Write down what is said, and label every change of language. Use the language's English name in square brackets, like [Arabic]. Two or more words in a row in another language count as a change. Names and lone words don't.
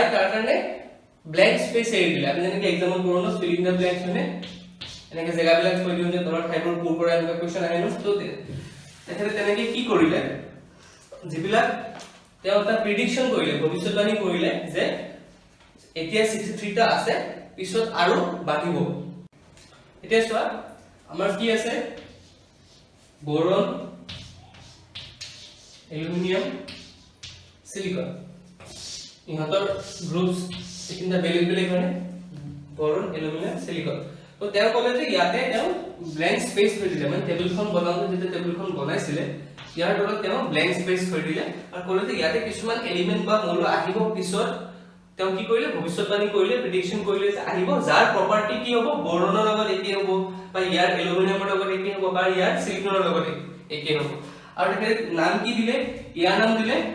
[Assamese] তাৰ কাৰণে [English] blank space [Assamese] এৰি দিলে আমি যেনেকৈ এক্সাম্পল কৰো ন [English] filling the blanks [Assamese] মানে এনেকৈ জায়গাবিলাক থৈ দিও যে তলৰ ঠাইবোৰ পূৰ কৰা এনেকুৱা কোৱেশ্চন আহে ন তো তেখেতে তেনেকৈ কি কৰিলে যিবিলাক তেওঁ এটা প্ৰেডিকচন কৰিলে ভৱিষ্যতবাণী কৰিলে যে এতিয়া 63 টা আছে পিছত আৰু বাঢ়িব এতিয়া চোৱা আমাৰ কি আছে boron aluminum silicon ইহঁতৰ গ্ৰুপস তিনিটা বেলেগ বেলেগ মানে boron aluminum silicon তো তেওঁ ক'লে যে ইয়াতে তেওঁ [English] blank space [Assamese] থৈ দিলে মানে টেবুলখন বনাওঁতে যেতিয়া টেবুলখন বনাইছিলে ইয়াৰ তলত তেওঁ [English] blank space [Assamese] থৈ দিলে আৰু ক'লে যে ইয়াতে কিছুমান এলিমেন্ট বা মৌল আহিব পিছত তেওঁ কি কৰিলে ভৱিষ্যতবাণী কৰিলে প্ৰেডিকচন কৰিলে যে আহিব যাৰ প্ৰপাৰ্টি কি হ'ব বৰণৰ লগত একে হ'ব বা ইয়াৰ এলুমিনিয়ামৰ লগত একে হ'ব বা ইয়াৰ সিলিকনৰ লগত একে হ'ব আৰু তেখেতে নাম কি দিলে ইয়াৰ নাম দিলে